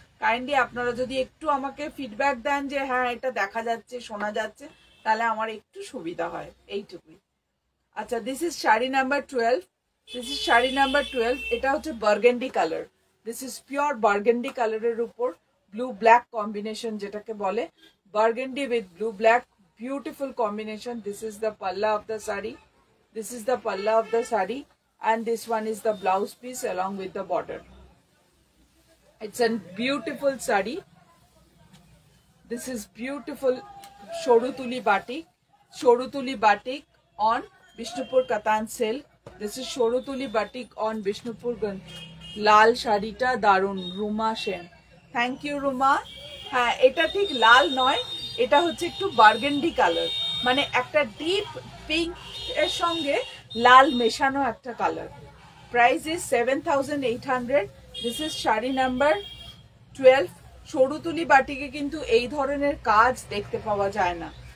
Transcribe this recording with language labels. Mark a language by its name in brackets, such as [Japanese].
[Bangla] Kindly আপনারা যদি একটু আমাকে ফিডব্যাক দেন যে হ্যাঁ এটা দেখা যাচ্ছে, শোনা যাচ্ছে, তাহলে আমার একটু সুবিধা হয়, এইটুকুই। [English] আচ্ছা, this is sari number 12। This is sari number 12। [Bangla] এটা হচ্ছে burgundy colour. [English] this is pure burgundy [Bangla] কালারের উপর ব্লু ব্ল্যাক কম্বিনেশন, যেটাকে বলে burgundy with blue black, beautiful combination. [English] This is the palla of the sari, this is the palla of the sari, and this one is the blouse piece along with the border. It's a beautiful sari. This is beautiful Shorutuli batik. Shorutuli batik on Bishnupur Katan silk. This is Shorutuli batik on Bishnupur [Bangla] লাল শাড়িটা দারুন, [English] Ruma Sen. Thank you Ruma. [Bangla] হ্যাঁ, এটা ঠিক লাল নয়, এটা হচ্ছে একটু burgundy colour, মানে একটা ডিপ পিঙ্ক এর সঙ্গে লাল মেশানো একটা colour. [English] Price is 7800। This is sari number 12। [Bangla] সরুতুলি বাটিকে কিন্তু এই ধরনের কাজ দেখতে পাওয়া যায় না।